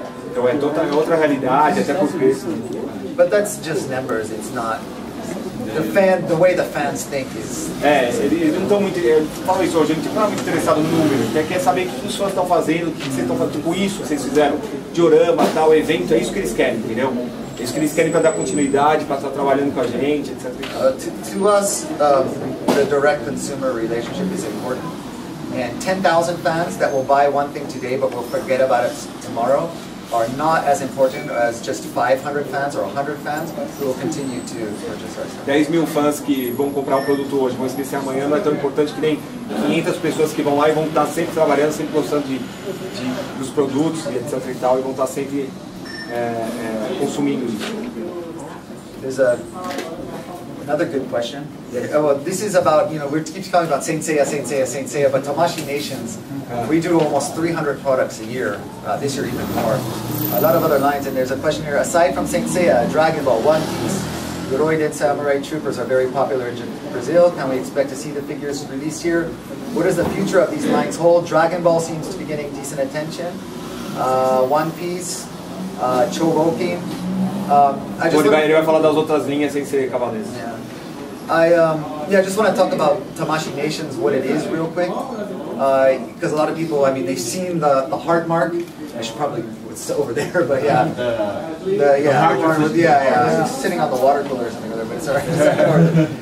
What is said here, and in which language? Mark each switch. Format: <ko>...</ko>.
<pt>Então é outra realidade, até porque...</pt> <en>But that's just numbers, it's not... The way the fans think is...</en> <pt>Eles não estão muito... Eu falo isso hoje, ele não está muito interessado no número, ele quer saber o que os fãs estão fazendo, o que vocês estão fazendo, tipo isso que vocês fizeram, diorama, tal, evento, é isso que eles querem, entendeu? É isso que eles querem para dar continuidade, para estar trabalhando com a gente, etc.</pt> <en>To us, the direct consumer relationship is important. And 10,000 fans that will buy one thing today but will forget about it tomorrow are not as important as just 500 fans or 100 fans who will continue to purchase our stuff.</en> <pt>10.000 fãs que vão comprar um produto hoje, vão esquecer amanhã, não é tão importante que nem 500 pessoas que vão lá e vão estar sempre trabalhando, sempre gostando dos produtos, etc e tal, e vão estar sempre consumindo isso.</pt> <en>There's another good question. Well, this is about, we keep talking about Saint Seiya, but Tamashii Nations, we do almost 300 products a year, this year even more. A lot of other lines, and there's a question here, aside from Saint Seiya, Dragon Ball, One Piece, Yoroi and Samurai Troopers are very popular in Brazil. Can we expect to see the figures released here? What does the future of these lines hold? Dragon Ball seems to be getting decent attention. One Piece, Chogokin.</en> <pt>Ele vai falar das outras linhas sem ser cavaleiros.</pt> <en>Yeah. I just want to talk about Tamashii Nations, what it is real quick. Because a lot of people, they've seen the heart mark. I should probably, it's over there, but yeah. The heart mark, it's sitting on the water cooler or something, but it's alright.</en>